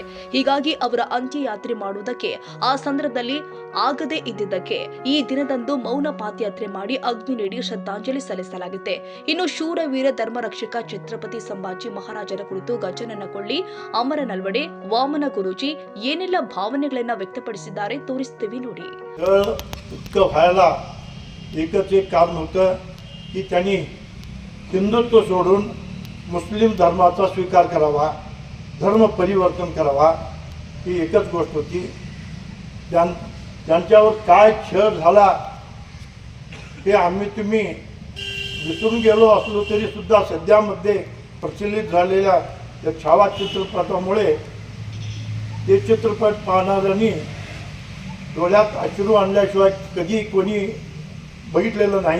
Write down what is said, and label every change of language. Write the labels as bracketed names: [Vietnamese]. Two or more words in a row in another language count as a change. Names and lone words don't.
[Kannada] ಹೀಗಾಗಿ ಅವರ ಅಂತ್ಯಯಾತ್ರೆ ಮಾಡುವುದಕ್ಕೆ ಆ ಸಂದರ್ಭದಲ್ಲಿ ಆಗದೇ ಇದ್ದಿದ್ದಕ್ಕೆ ಈ ದಿನದಂದು ಮೌನ ಪಾದಯಾತ್ರೆ ಮಾಡಿ ಅಗ್ನಿ ನೀಡಿ ಶ್ರದ್ಧಾಂಜಲಿ ಸಲ್ಲಿಸಲಾಗುತ್ತೆ. ಇನ್ನು ಶೂರವೀರ ಧರ್ಮರಕ್ಷಕ ಛತ್ರಪತಿ ಸಂಭಾಜಿ ಮಹಾರಾಜರ ಕುರಿತು ಗಜನನ ಕೊಳ್ಳಿ, ಅಮರ ನಲ್ವಡೆ, ವಾಮನ ಗುರೂಜಿ ಏನೆಲ್ಲ ಭಾವನೆಗಳನ್ನ ವ್ಯಕ್ತಪಡಿಸಿದ್ದಾರೆ ತೋರಿಸುತ್ತೇವೆ ನೋಡಿ. [Marathi] इतकं व्हायला एकच एक कारण होतं की त्यांनी हिंदुत्व सोडून मुस्लिम धर्माचा स्वीकार करावा, धर्म परिवर्तन करावा, ही एकच गोष्ट होती. त्यांच्यावर काय छळ झाला हे आम्ही तुम्ही विसरून गेलो असलो तरी सुद्धा सध्यामध्ये प्रचलित झालेल्या या छावा चित्रपटामुळे ते चित्रपट पाहणाऱ्यांनी डोळ्यात अश्रू आणल्याशिवाय कधी कोणी बघितलेलं नाही.